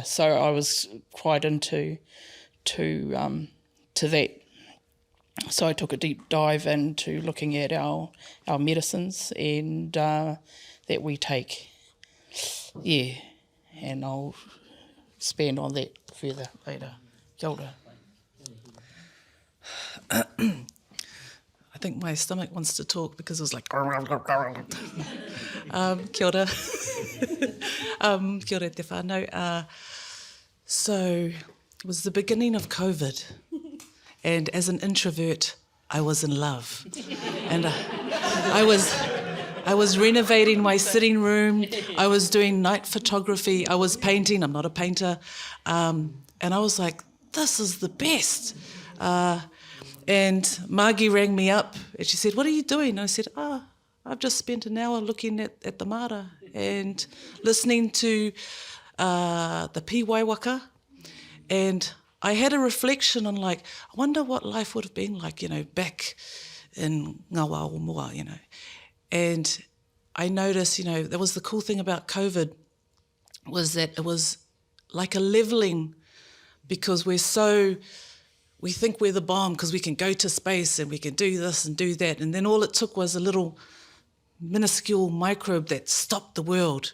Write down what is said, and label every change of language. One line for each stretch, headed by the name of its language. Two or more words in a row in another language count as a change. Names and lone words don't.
English: So I was quite into that. So I took a deep dive into looking at our medicines and that we take. Yeah. And I'll expand on that further later.
Māori: Kia ora.
English: I think my stomach wants to talk because it was like...
Māori: Kia ora. Kia ora te whānau.
English: So it was the beginning of COVID, and as an introvert, I was in love. And I was renovating my sitting room. I was doing night photography. I was painting. I'm not a painter. And I was like, this is the best. And Margie rang me up and she said, what are you doing? And I said, I've just spent an hour looking at the Mara and listening to the Pīwaiwaka. And I had a reflection on like, I wonder what life would have been like, you know, back in
Māori: ngā wā o mua,
English: you know. And I noticed, you know, that was the cool thing about COVID, was that it was like a levelling, because we think we're the bomb because we can go to space and we can do this and do that. And then all it took was a little minuscule microbe that stopped the world.